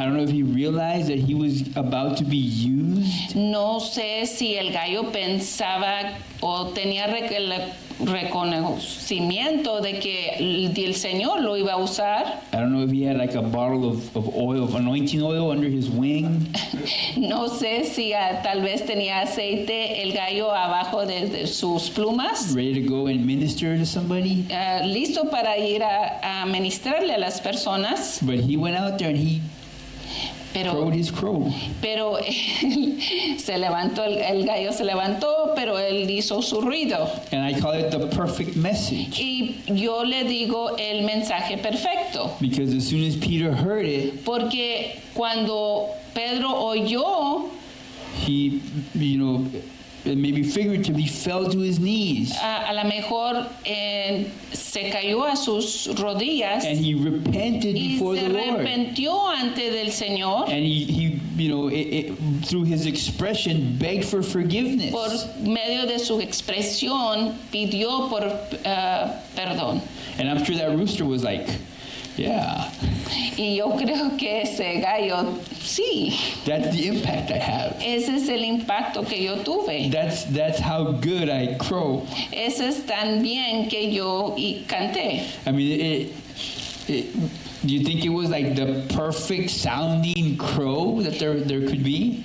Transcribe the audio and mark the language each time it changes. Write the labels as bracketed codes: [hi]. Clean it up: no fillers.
[en] I don't know if he realized that he was about to be used. [es] No sé si el gallo pensaba o tenía el reconocimiento de que el Señor lo iba a usar. [en] I don't know if he had like a bottle of oil, of anointing oil under his wing. [es] No sé si tal vez tenía aceite el gallo abajo de sus plumas, [en] Ready to go and minister to somebody. [es] listo para ir a ministrarle a las personas, [en] But he went out there and he crowed his crow. [es] pero él se levantó, el gallo se levantó, pero él hizo su ruido. [en] And I call it the perfect message. [es] Y yo le digo el mensaje perfecto, [en] Because as soon as Peter heard it, [es] porque cuando Pedro oyó, [en] he, maybe figuratively fell to his knees. [es] a lo mejor se cayó a sus rodillas [en] And he repented [es] y [en] before [es] se [en] the Lord. [es] arrepintió ante del Señor. [en] And he through his expression, begged for forgiveness. [es] Por medio de su expresión pidió por perdón. [en] And I'm sure that rooster was like, yeah. [es] Y yo creo que ese gallo, sí, [en] That's the impact I have. [es] ese es el impacto que yo tuve. [en] That's how good I crow. [es] Ese es tan bien que yo canté. [en] I mean, do you think it was like the perfect sounding crow that there could be?